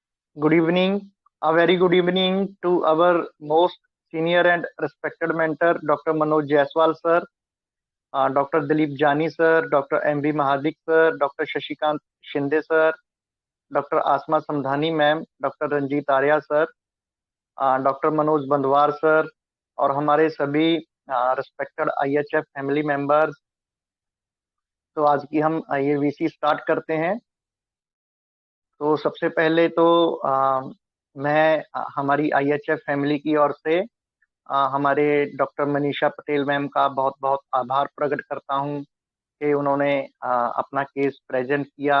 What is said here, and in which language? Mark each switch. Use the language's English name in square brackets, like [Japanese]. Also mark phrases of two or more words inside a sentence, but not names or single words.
[English] Good evening, a very good evening to our most senior and respected mentor, Dr. Manoj Jaiswal sir, Dr. Dilip Jani sir, Dr. M.B. Mahadik sir, Dr. Shashikant Shinde sir, Dr. Asma Samdhani ma'am, Dr. Ranjit Arya sir, डॉक्टर मनोज बंधवार सर और हमारे सभी respected IHF family members. [Hindi] तो आज की हम ये [English] VC start [Hindi] करते हैं। तो सबसे पहले तो मैं हमारी [English] IHF family [Hindi] की ओर से हमारे डॉक्टर मनीषा पटेल मैम का बहुत बहुत आभार प्रकट करता हूं कि उन्होंने अपना [English] case present [Hindi] किया।